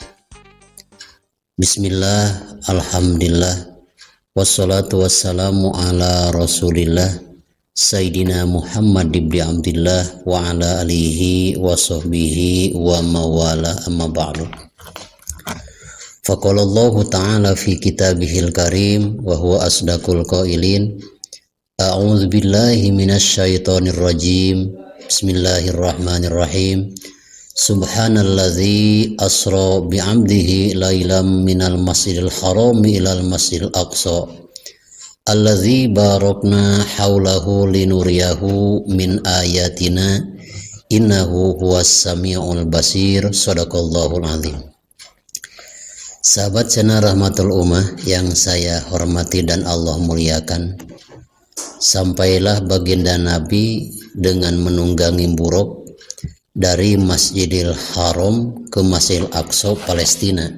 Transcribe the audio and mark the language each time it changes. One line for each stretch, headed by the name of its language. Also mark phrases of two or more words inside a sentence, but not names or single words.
Arabic: بسم الله، الحمد لله، والصلاة والسلام على رسول الله سيدنا محمد بن عبد الله وعلى آله وصحبه ومن والاه أما بعد. فقال الله تعالى في كتابه الكريم وهو أصدق القائلين. أعوذ بالله من الشيطان الرجيم. Bismillahirrahmanirrahim. سبحان الذي أسرى بعبده ليلا من المسجد الحرام إلى المسجد الأقصى الذي باركنا حوله لنريه من آياتنا إنه هو السميع البصير. صدق الله العظيم.
Indonesian: Sahabat channel Rahmatul Ummah yang saya hormati dan Allah muliakan, sampailah baginda Nabi dengan menunggangi buruk dari Masjidil Haram ke Masjidil Aqsa Palestina.